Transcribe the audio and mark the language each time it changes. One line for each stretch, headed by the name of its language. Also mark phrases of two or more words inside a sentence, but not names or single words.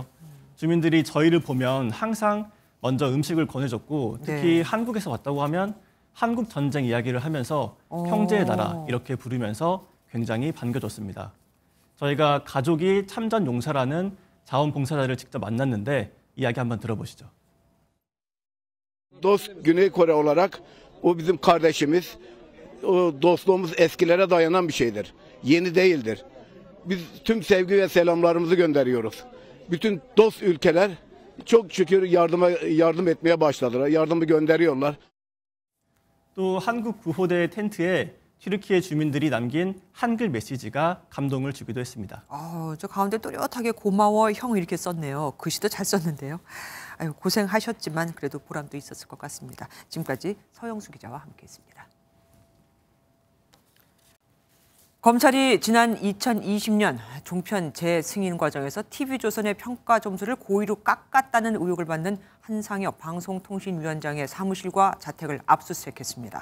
Korean: 주민들이 저희를 보면 항상 먼저 음식을 권해줬고 특히 네. 한국에서 왔다고 하면 한국 전쟁 이야기를 하면서 형제의 나라 이렇게 부르면서 굉장히 반겨줬습니다. 저희가 가족이 참전 용사라는 자원봉사자를 직접 만났는데 이야기 한번 들어보시죠.
Turkish: Dost Güney Kore olarak o bizim kardeşimiz. O dostluğumuz eskilere dayanan bir şeydir. Yeni değildir. Biz tüm sevgi ve selamlarımızı gönderiyoruz. Bütün dost ülkeler çok şükür yardım etmeye başladılar. Yardımı gönderiyorlar.
Korean: 또 한국 구호대 텐트에 튀르키예 주민들이 남긴 한글 메시지가 감동을 주기도 했습니다. 저 가운데 또렷하게 고마워 형 이렇게 썼네요. 글씨도 잘 썼는데요. 아유, 고생하셨지만 그래도 보람도 있었을 것 같습니다. 지금까지 서영수 기자와 함께했습니다. 검찰이 지난 2020년 종편 재승인 과정에서 TV조선의 평가 점수를 고의로 깎았다는 의혹을 받는 한상혁 방송통신위원장의 사무실과 자택을 압수수색했습니다.